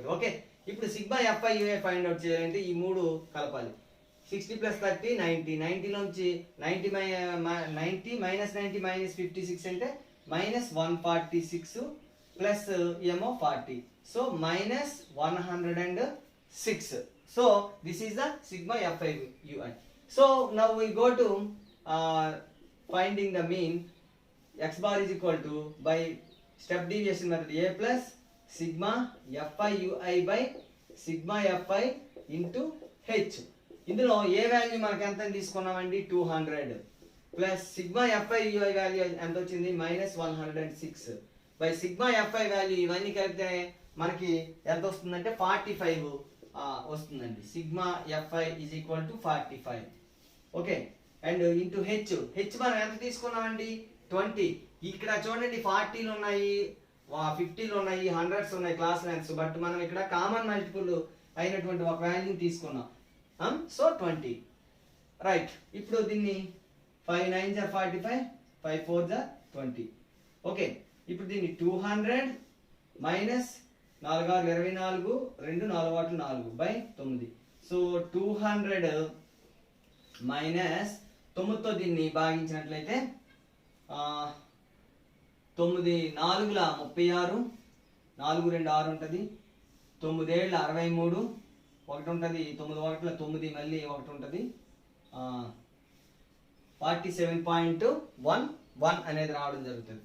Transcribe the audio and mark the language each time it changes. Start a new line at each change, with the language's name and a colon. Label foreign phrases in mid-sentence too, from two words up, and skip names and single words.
Telugu: ఓకే, ఇప్పుడు సిగ్మా ఎఫ్ఐ యూఏ ఫైండ్ అవుట్ చేయాలంటే ఈ మూడు కలపాలి. 60 + 30 90, 90 నుంచి 90 -90 -56 అంటే -146 ప్లస్ ఏమో 40, సో -106.
English: so this is the sigma fi ui. so now we go to finding the mean. X bar is equal to by step deviation method a plus sigma fi ui by sigma fi into h.
Telugu: ఇందులో ఏ వాల్యూ మనకి ఎంత తీసుకున్నామండి 200 ప్లస్ సిగ్మా fi ui వాల్యూ ఎంత వచ్చింది -106 బై సిగ్మా fi వాల్యూ ఇవన్నీ కలిపితే మనకి ఎంత వస్తుందంటే 45 వస్తుందండి. సిగ్మా
English: fi is equal to
Telugu: 45. ఓకే,
English: and into h
Telugu: మనం ఎంత తీసుకున్నామండి 20. ఇక్కడ చూడండి 40లు ఉన్నాయి, 50లు ఉన్నాయి, 100s ఉన్నాయి
English: class lengths,
Telugu: బట్ మనం ఇక్కడ
English: common multiple
Telugu: అయినటువంటి ఒక వాల్యూ తీసుకున్నాం. సో 20. రైట్, ఇప్పుడు దీన్ని 5
English: 9s are
Telugu: 45, 5
English: 4s are
Telugu: 20. ఓకే, ఇప్పుడు దీన్ని 200 మైనస్ 4 6 24, 2 4 8 4 బై 9. సో 200 మైనస్ 9తో దీన్ని భాగించినట్లయితే 9 4 36, 4 2 6 ఉంటుంది, 9 7 63 ఒకటి ఉంటుంది, 9 1 9 మళ్ళీ ఒకటి ఉంటుంది, 47.11 అనేది రావడం జరుగుతుంది.